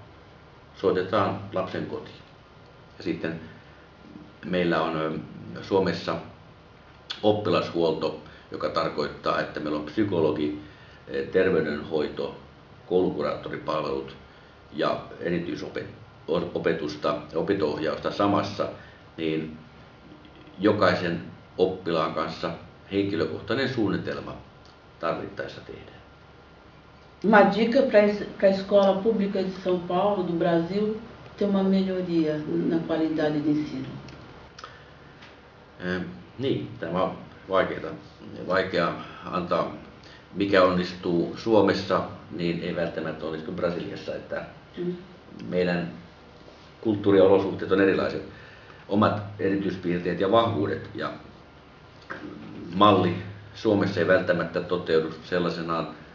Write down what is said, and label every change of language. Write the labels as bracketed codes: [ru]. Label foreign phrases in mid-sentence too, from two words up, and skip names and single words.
[fi] Soitetaan lapsen kotiin. Ja sitten meillä on Suomessa oppilashuolto, joka tarkoittaa, että meillä on psykologi, terveydenhoito, koulukuraattoripalvelut ja erityisopetusta ja opinto-ohjausta samassa, niin jokaisen oppilaan kanssa henkilökohtainen suunnitelma tarvittaessa tehdään. [pt] Uma dica para a escola pública de São Paulo, do Brasil, ter uma melhoria na qualidade de ensino. [fi] Niin, tämä on vaikea antaa, mikä onnistuu Suomessa, niin ei välttämättä onnistu Brasiliassa, että meidän kulttuuriolosuhteet on erilaiset, omat erityispiirteet ja vahvuudet, ja malli Suomessa ei välttämättä toteudu sellaisenaan